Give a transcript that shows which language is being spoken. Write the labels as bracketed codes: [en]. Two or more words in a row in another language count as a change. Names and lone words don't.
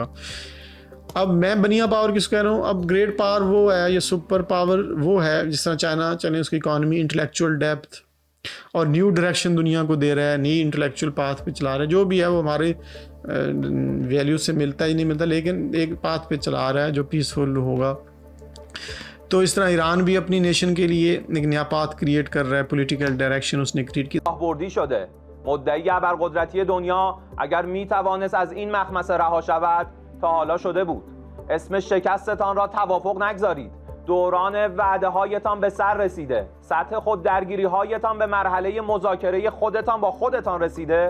[hi] अब मैं बनिया पावर किस कह रहा हूँ, अब [en] great power [hi] वो है या [en] super power [hi] वो है जिस तरह चाइना चले, उसकी इकॉनमी [en] intellectual depth [hi] और [en] new direction [hi] दुनिया को दे रहा है, नई [en] intellectual path [hi] पे चला रहा है। जो भी है वो हमारे वैल्यू से मिलता ही नहीं मिलता, लेकिन एक पाथ पे चला रहा है जो पीसफुल होगा। तो इस तरह ईरान भी अपनी नेशन के लिए एक नया पाथ क्रिएट कर रहा है, [en] political direction [hi] उसने क्रिएट की। [fa] راهبردی شده. مدعی ابرقدرتی دنیا اگر میتوانست از این مخمصه رها شود تا حالا شده بود. اسم شکستتان را توافق نگذارید. دوران وعده هایتان به سر رسیده. سطح خود درگیری هایتان به مرحله مذاکره خودتان با خودتان رسیده.